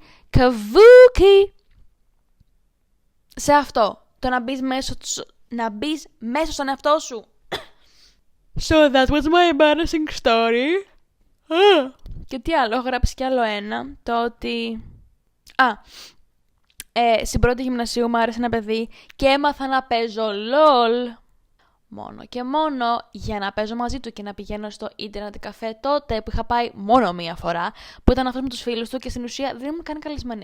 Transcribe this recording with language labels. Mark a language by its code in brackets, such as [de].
[el] Καβούκι! Σε αυτό, το να μπεις μέσα στον εαυτό σου. [en] So that was my embarrassing story. [el] Και τι άλλο, έχω γράψει κι άλλο ένα. Το ότι... στην πρώτη γυμνασίου μου άρεσε ένα παιδί και έμαθα να παίζω LOL. Μόνο και μόνο για να παίζω μαζί του και να πηγαίνω στο ίντερνετ καφέ τότε που είχα πάει μόνο μία φορά, που ήταν αυτός με τους φίλους του και στην ουσία δεν ήμουν καν καλεσμένη.